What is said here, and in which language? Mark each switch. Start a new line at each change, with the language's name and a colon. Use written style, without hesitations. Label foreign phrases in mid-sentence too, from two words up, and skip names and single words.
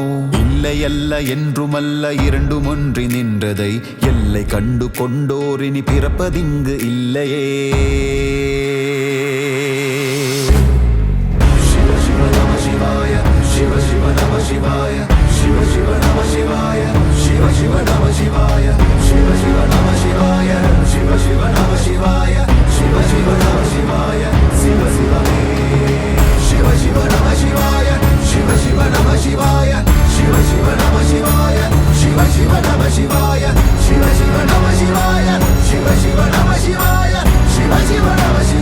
Tamil: இல்லை அல்ல என்றுமல்ல இரண்டும் ஒன்றி நின்றதை எல்லை கண்டு கொண்டோரினி பிறப்பதிங்கு இல்லையே.
Sanskrit: शिव शिव नमः शिवाय, शिव शिव नमः शिवाय, शिव शिव नमः शिवाय, शिव शिव नमः शिवाय, शिव शिव नमः शिवाय, शिव शिव नमः शिवाय, शिव शिव नमः शिवाय, शिव शिव मे. शिव शिव नमः शिवाय, शिव शिव नमः शिवाय, शिव शिव नमः शिवाय, शिव शिव नमः शिवाय, शिव शिव नमः शिवाय, शिव शिव नमः शिवाय, शिव शिव नमः